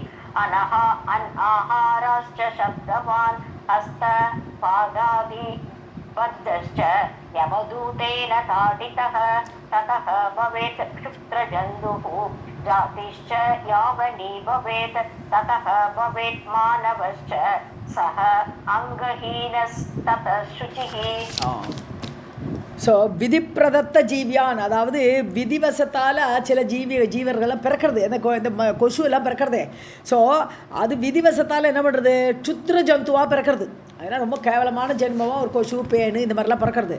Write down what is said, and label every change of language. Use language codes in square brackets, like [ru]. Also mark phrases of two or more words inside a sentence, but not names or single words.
[sa] अनाहाराश्च शब्दवान् हस्तपादादि बद्धश्च यमदूतेन ताडितः ततः भवेत् क्षुद्रजन्तुः जातिश्च यावनी भवेत् ततः भवेत् मानवश्च सः अङ्गहीनस्ततः शुचिः. [ta] ஸோ [sa] विधि प्रदत्त [ta] ஜீவியான், அதாவது விதிவசத்தால் சில ஜீவர்கள்லாம் பிறக்கிறது, இந்த கொசு எல்லாம் பிறக்கிறதே. ஸோ அது விதிவசத்தால் என்ன பண்ணுறது, சுத்திர ஜந்துவாக பிறக்கிறது. அதனால் ரொம்ப கேவலமான ஜென்மமாக ஒரு கொசு பேனு இந்த மாதிரிலாம் பிறக்கிறது.